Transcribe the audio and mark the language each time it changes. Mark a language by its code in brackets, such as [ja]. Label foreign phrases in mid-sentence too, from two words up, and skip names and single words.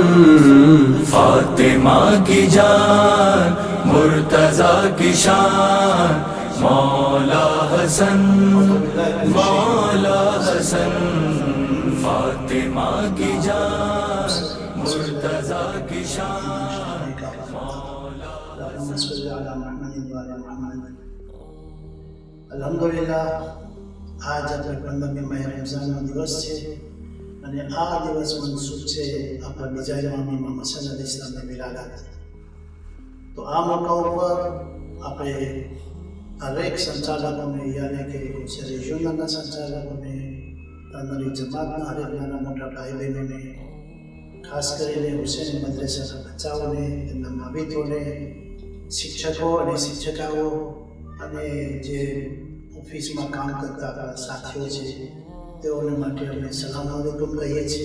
[ur] فاطمہ کی جان مرتضیٰ کی شان مولا حسن مولا حسن فاطمہ کی جان مرتضیٰ کی شان مولا [gu] الحمدللہ આજ આપણે 15મી માહ રમઝાનનો દિવસ છે અને આ દિવસ મનસૂબ છે આપણા બીજા ઇમામ હસન અલી ઇસ્લામની વિલાદત. તો આ મોકા ઉપર આપણે હરેક સંચાલકોને યાને કે રિજિયોનલના સંચાલકોને તમારી જમાતના હરેક નાના મોટા ભાઈ બહેનોને ખાસ કરીને હુસેન મદ્રેસાના બચ્ચાઓને તેમના માવિતોને શિક્ષકો અને શિક્ષિકાઓ અને જે ઓફિસમાં કામ કરતા આપણા સાથીઓ છે તેઓને માટે અમે સલામ અલૈકુમ કહીએ છીએ.